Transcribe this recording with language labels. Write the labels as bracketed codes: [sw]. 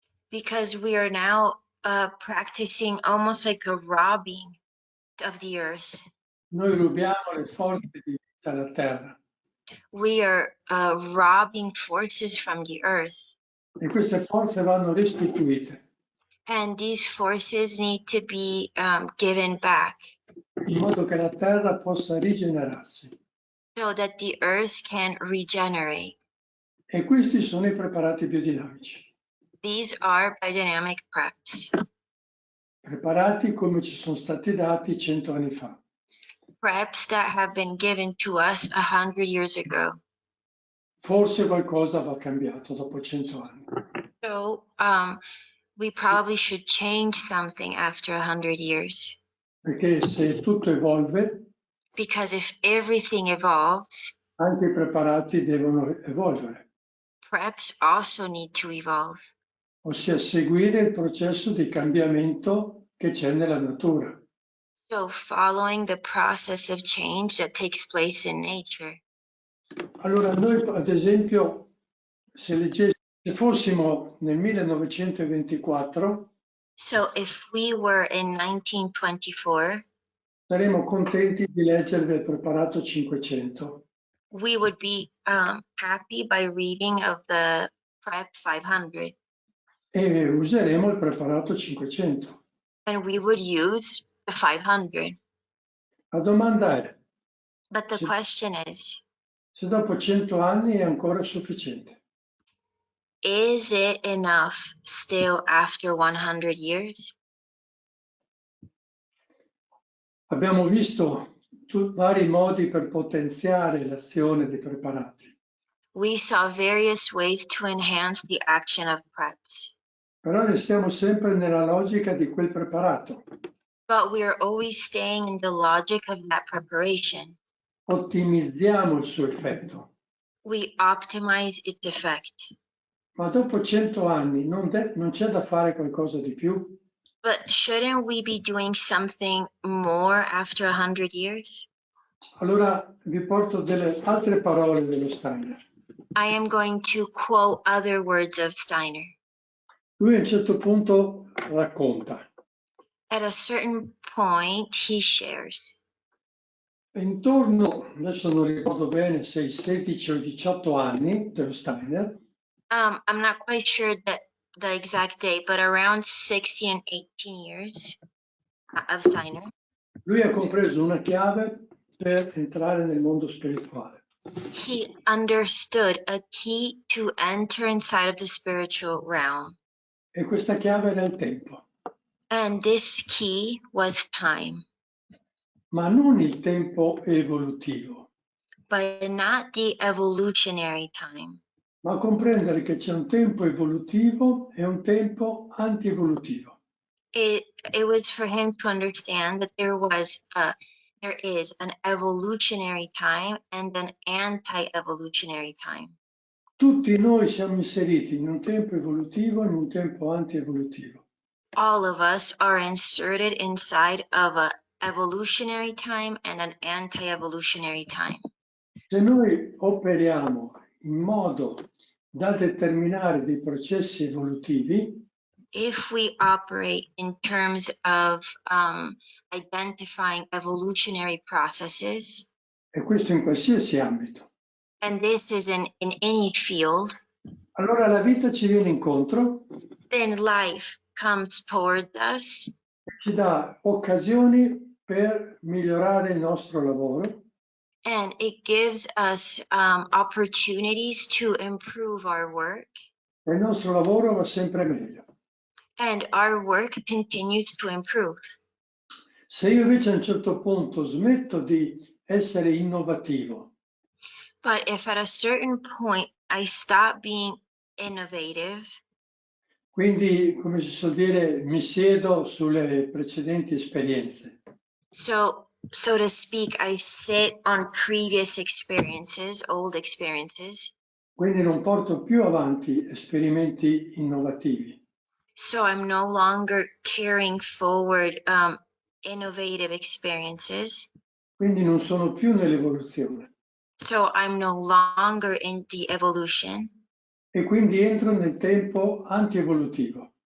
[en] Because we are now practicing almost like a robbing of the earth. [it] Noi rubiamo le forze di vita alla terra [en] We are robbing forces from the earth. [it] e queste forze vanno restituite [en] And these forces need to be given back [it] in modo che la terra possa rigenerarsi. [en] so that the earth can regenerate. [it] E questi sono i preparati biodinamici. [en] These are biodynamic preps. [it] Preparati come ci sono stati dati 100 anni fa. [en] Preps that have been given to us 100 years ago. [it] Forse qualcosa va cambiato dopo 100 anni. [en] So we probably should change something after 100 years. [it] Perché se tutto evolve, [en] Because if everything evolves, [it] anche i preparati devono evolvere, [en] preps also need to evolve. [it] ossia seguire il processo di cambiamento che c'è nella natura. [en] So following the process of change that takes place in nature. [it] Allora noi ad esempio se fossimo nel 1924 [en] So if we were in 1924, [it] saremmo contenti di leggere del preparato 500 [en] we would be happy by reading of the prep 500, [it] e useremo il preparato 500. [en] and we would use the 500. [it] La domanda è, [en] But the [it] se, [en] question is [it] dopo 100 anni è ancora sufficiente? [en] it enough still after 100 years? [it] Abbiamo visto vari modi per potenziare l'azione dei preparati. [en] We saw various ways to enhance the action of preps. [it] Però restiamo sempre nella logica di quel preparato. [en] but we are always staying in the logic of that preparation. [it] Ottimizziamo il suo effetto. [en] We optimize its effect. [it] Ma dopo 100 anni non c'è da fare qualcosa di più? [en] But shouldn't we be doing something more after 100 years? [it] Allora vi porto delle altre parole dello Steiner. [en] I am going to quote other words of Steiner. [it] Lui a un certo punto racconta. [en] At a certain point, he shares. [it] Intorno, adesso non ricordo bene se i 16 o 18 anni dello Steiner, [en] I'm not quite sure the exact date, but around 16 and 18 years of Steiner, [it] lui ha compreso una chiave per entrare nel mondo spirituale. [en] he understood a key to enter inside of the spiritual realm. [it] E questa chiave era il tempo, [en] And this key was time, [it] ma non il tempo evolutivo, [en] but not the evolutionary time. [it] ma comprendere che c'è un tempo evolutivo e un tempo antievolutivo. [en] It was for him to understand that there is an evolutionary time and an anti-evolutionary time. [it] Tutti noi siamo inseriti in un tempo evolutivo e in un tempo antievolutivo. [en] All of us are inserted inside of an evolutionary time and an anti-evolutionary time. [it] Se noi operiamo in modo da determinare dei processi evolutivi, [en] If we operate in terms of identifying evolutionary processes, [it] e questo in qualsiasi ambito, [en] and this is in any field, [it] allora la vita ci viene incontro [en] then life comes towards us [it] e ci dà occasioni per migliorare il nostro lavoro, [en] and it gives us opportunities to improve our work, [it] e il nostro lavoro va sempre meglio. [en] and our work continues to improve. [it] Se io invece a un certo punto smetto di essere innovativo, [en] But if at a certain point I stop being innovative, [it] quindi come si suol dire mi siedo sulle precedenti esperienze, [en] so to speak, I sit on previous experiences, old experiences, [it] quindi non porto più avanti esperimenti innovativi, [en] so I'm no longer carrying forward innovative experiences, [it] quindi non sono più nell'evoluzione [en] so I'm no longer in the evolution. [it] e quindi entro nel tempo antievolutivo.